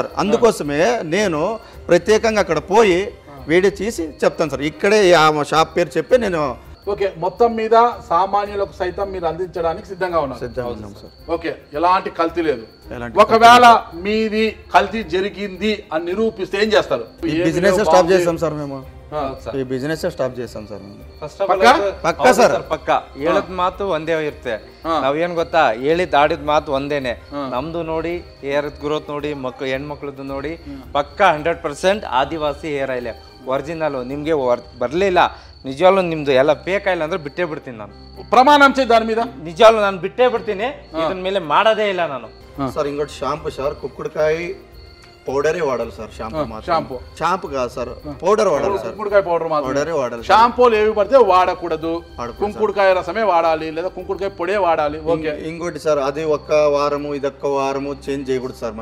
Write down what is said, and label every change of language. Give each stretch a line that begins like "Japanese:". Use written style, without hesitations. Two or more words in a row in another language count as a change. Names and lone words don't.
Telugu: అందుకోసమే నేను ప్రత్యేకంగా అక్కడ పోయి వీడియో చేసి చెప్తాను సార్. ఇక్కడే ఆ షాప్ పేరు చెప్పి నేను ఓకే మొత్తం మీద సామాన్యులకు సైతం మీరు అందించడానికి సిద్ధంగా ఉన్నారు సార్. ఓకే, ఎలాంటి కల్తీ లేదు. ఒకవేళ మీది కల్తీ జరిగింది అని నిరూపిస్తే ఏం చేస్తారు?
English: business stop
Telugu: చేస్తాం సార్. మేము ಈ
English: business stop
Telugu: చేస్తాం ಸರ್.
English: first of all
Kannada: ಪಕ್ಕಾ ಸರ್, ಪಕ್ಕಾ ಹೇಳಿದ ಮಾತು ಒಂದೇ ಇರುತ್ತೆ. ನಾವೇನ್ ಗೊತ್ತಾ, ಹೇಳಿದ್ ಆಡಿದ ಮಾತು ಒಂದೇನೆ. ನಮ್ದು ನೋಡಿ
English: hair growth
Kannada: ನೋಡಿ, ಹೆಣ್ಮಕ್ಳದ್ದು ನೋಡಿ ಪಕ್ಕಾ 100% ಆದಿವಾಸಿ
English: hair oil
Kannada: ಒರಿಜಿನಲ್. ನಿಮ್ಗೆ ಬರ್ಲಿಲ್ಲ ನಿಜವಾಗ್ಲೂ ನಿಮ್ದು ಎಲ್ಲ
English: fake oil
Kannada: ಅಂದ್ರೆ ಬಿಟ್ಟೇ ಬಿಡ್ತೀನಿ ನಾನು.
Telugu: ಪ್ರಮಾಣ దాని మీద
Kannada: నిజవాಗ್ಲೂ ನಾನು ಬಿಟ್ಟೇ ಬಿಡ್ತೀನಿ. ಇದನ್ ಮೇಲೆ ಮಾಡೋದೇ ಇಲ್ಲ ನಾನು.
Telugu: సార్ ఇంకోటి షాంపూ సార్, కుక్కుడుకాయ పౌడరే వాడాలి సార్. షాంపూ కాదు సార్, పౌడర్ వాడాలి సార్. కుంకుడుకాయ పౌడరే వాడాలి. షాంపూలు ఏవి పడితే వాడకూడదు, కుంకుడుకాయ రసమే వాడాలి లేదా కుంకుడుకాయ పొడే వాడాలి. ఓకే, ఇంకోటి సార్, అది ఒక్క వారము ఇదొక్క వారము చేంజ్ చేయకూడదు సార్.